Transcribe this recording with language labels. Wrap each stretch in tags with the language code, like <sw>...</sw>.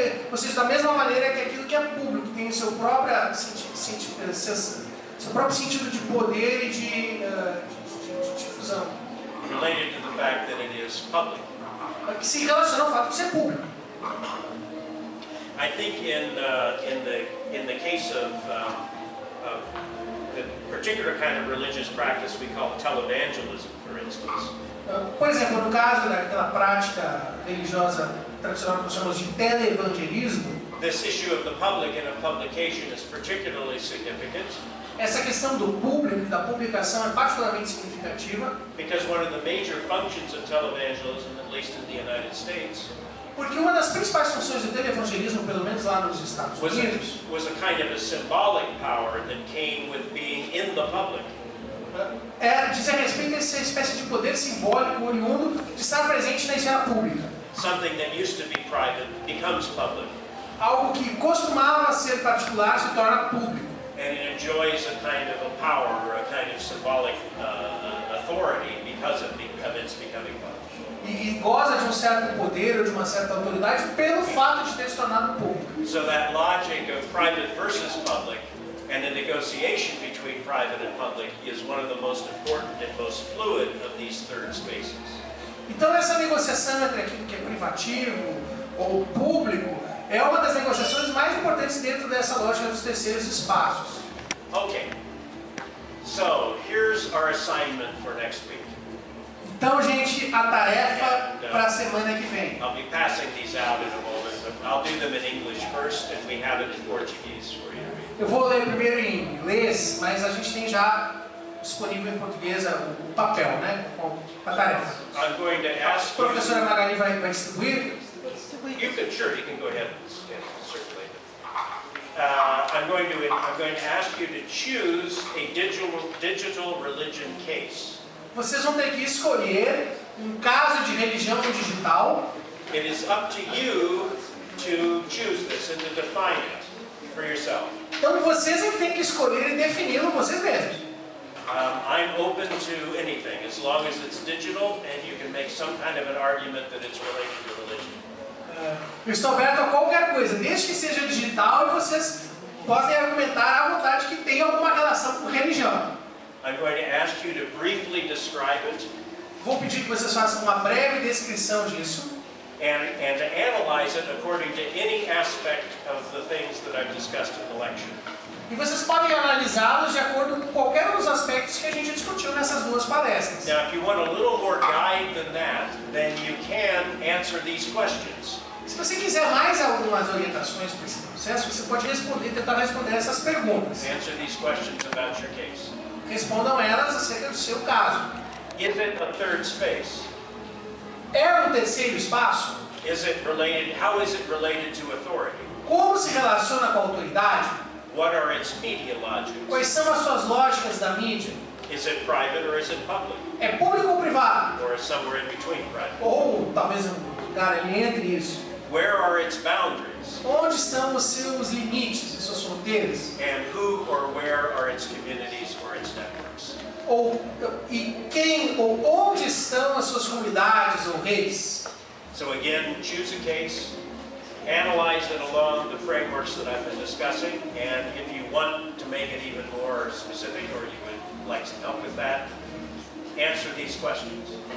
<pt>Ou seja, da mesma maneira que aquilo que é público tem o seu próprio sentido de poder e de difusão.</pt> <en>Related to the fact that it is public.</en> <pt>Que se relaciona ao fato de ser público.</pt> <en>I think in the case of the particular kind of religious practice we call televangelism, for instance.</en> <pt>Por exemplo, no caso daquela prática religiosa tradicional que nós chamamos de televangelismo,</pt> <en>this issue of the public and of publication is particularly significant.</en> <pt>Essa questão do público e da publicação é particularmente significativa.</pt> <en>Because one of the major functions of televangelism, at least in the United States,</en> <pt>porque uma das principais funções do televangelismo, pelo menos lá nos Estados Unidos,</pt> <en>was a kind of a symbolic power that came with being in the public.</en> <pt>Diz a respeito a essa espécie de poder simbólico oriundo de estar presente na esfera pública.</pt> <en>Something that used to be private becomes public.</en> <pt>Algo que costumava ser particular se torna público.</pt> <en>And it enjoys a kind of a power or a kind of symbolic authority because of its becoming public.</en> <pt>E goza de certo poder ou de uma certa autoridade pelo fato de ter se tornado público.</pt> <en>So that logic of private versus public and the negotiation between private and public is one of the most important and most fluid of these third spaces.</en> <pt>Então essa negociação entre aquilo que é privativo ou público é uma das negociações mais importantes dentro dessa lógica dos terceiros espaços.</pt> <en>Okay. So here's our assignment for next week.</en> <pt>Então, gente, a tarefa para a semana que vem.</pt> <en>I'll be passing these out in a moment, but I'll do them in English first, and we have it in Portuguese for you.</en> <pt>Eu vou ler primeiro em inglês, mas a gente tem já disponível em português o papel, né, com a tarefa.</pt> <en>I'm going to ask</en> <pt>A professora Magali vai distribuir.</pt> <en>You can go ahead and circulate it. I'm going to ask you to choose a digital religion case.</en> <pt>Vocês vão ter que escolher um caso de religião digital.</pt> <en>It is up to you to choose this and to define it for yourself.</en> <pt>Então vocês é que têm que escolher e defini-lo vocês mesmos.</pt> <en>I'm open to anything as long as it's digital and you can make some kind of an argument that it's related to religion.</en> <pt>Eu estou aberto a qualquer coisa, desde que seja digital e vocês podem argumentar à vontade que tem alguma relação com religião.</pt> <en>I'm going to ask you to briefly describe it.</en> <pt>Vou pedir que vocês façam uma breve descrição disso.</pt> <en>And to analyze it according to any aspect of the things that I've discussed in the lecture.</en> <pt>E vocês podem analisá-los de acordo com qualquer um dos aspectos que a gente discutiu nessas duas palestras.</pt> <en>Now, if you want a little more guide than that, then you can answer these questions.</en> <pt>Se você quiser mais algumas orientações para esse processo, você pode tentar responder essas perguntas.</pt> <en>Answer these questions about your case.</en> <pt>Respondam elas acerca do seu caso.</pt> <en>Is it a third space?</en> <pt>É um terceiro espaço?</pt> <en>Is it related? How is it related to authority?</en> <pt>Como se relaciona com a autoridade?</pt> <en>What are its media logics?</en> <pt>Quais são as suas lógicas da mídia?</pt> <en>Is it private or is it public?</en> <pt>É público ou privado?</pt> <en>Or is somewhere in between private?</en> <pt>Ou talvez um lugar ali entre isso.</pt> <en>Where are its boundaries?</en> <pt>Onde estão os seus limites, as suas fronteiras?</pt> <en>And who or where are its communities or its networks?</en> <pt>E quem ou onde estão as suas comunidades ou redes?</pt> <en>So again, choose a case, analyze it along the frameworks that I've been discussing, and if you want to make it even more specific or you would like some help with that, answer these questions.</en>